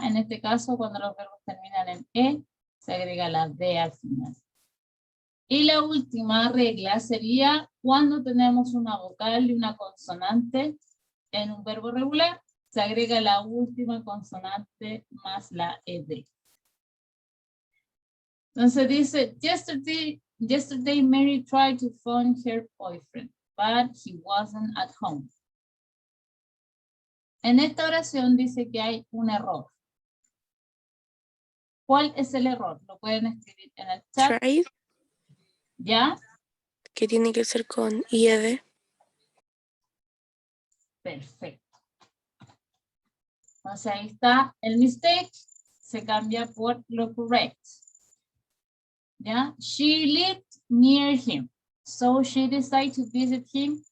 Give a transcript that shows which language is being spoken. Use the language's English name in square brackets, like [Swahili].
[Spanish] En este caso, cuando los verbos terminan en E, se agrega la D al final. Y la última regla sería cuando tenemos una vocal y una consonante en un verbo regular, se agrega la última consonante más la ED. Entonces dice, [English] yesterday Mary tried to phone her boyfriend, but he wasn't at home. [Spanish] En esta oración dice que hay un error. ¿Cuál es el error? Lo pueden escribir en el chat. [English] Tried. [Spanish] ¿Ya? Que tiene que ser con IED. Perfecto. Entonces ahí está el mistake. Se cambia por lo correct. ¿Ya? [English] She lived near him. So she decided to visit him.